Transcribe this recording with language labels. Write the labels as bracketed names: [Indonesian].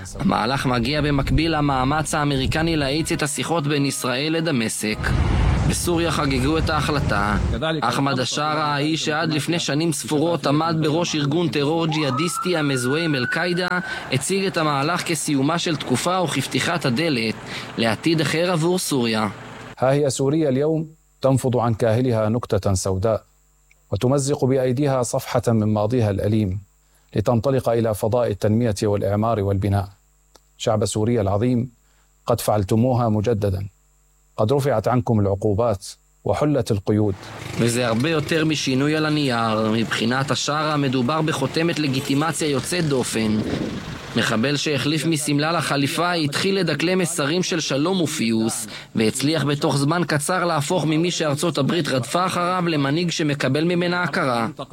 [Hebrew] המהלך מגיע במקביל למאמץ האמריקני להאיץ את השיחות בין ישראל לדמשק. בסוריה חגגו את ההחלטה. אחמד השארה, האיש שעד לפני שנים ספורות עמד בראש ארגון טרור ג'יהאדיסטי המזוהה עם אל-קאידה, הציג את המהלך כסיומה של תקופה וכפתיחת הדלת לעתיד אחר עבור סוריה. [Arabic] هاهي سوريا اليوم تنفض عن كاهلها نكتة سوداء وتمزق بأيديها صفحة من ماضيها الأليم لتنطلق إلى فضاء التنمية والإعمار والبناء. شعب سوريا العظيم قد فعلتموها مجددا. قد رفعت عنكم العقوبات وحلت القيود [Hebrew] وزي הרבה יותר משינוי על הנייר. מבחינת השארה מדובר בחותמת לגיטימציה יוצאת דופן. מחבל שהחליף מסמלה לחליפה התחיל לדקלם מסרים של שלום ופיוס, והצליח בתוך זמן קצר להפוך ממי שארצות הברית רדפה אחריו למנהיג שמקבל ממנה הכרה.